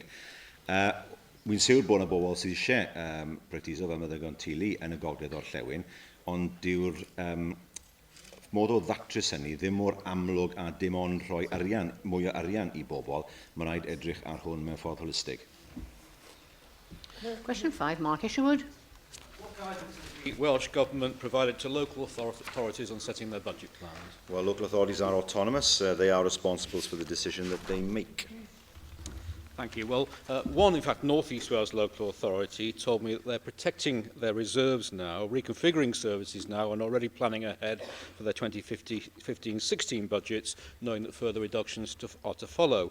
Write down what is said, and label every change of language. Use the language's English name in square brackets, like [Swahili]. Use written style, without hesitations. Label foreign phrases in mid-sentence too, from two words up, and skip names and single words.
[Welsh] Wy'n siŵr bod yna bobl sydd eisiau practiso fel meddygon teulu yn y gogledd orllewin, ond dyw'r modd o ddatrys hynny ddim mor amlwg a dim ond rhoi mwy o arian i bobl. Mae rhaid edrych ar hwn mewn ffordd holistig. [English] Question 5, Mark Isherwood. The Welsh Government provided to local authorities on setting their budget plans? Well, local authorities are autonomous. They are responsible for the decision that they make. Thank you. Well, one, in fact, North East Wales local authority told me that they're protecting their reserves now, reconfiguring services now, and already planning ahead for their 2015-16 budgets, knowing that further reductions are to follow.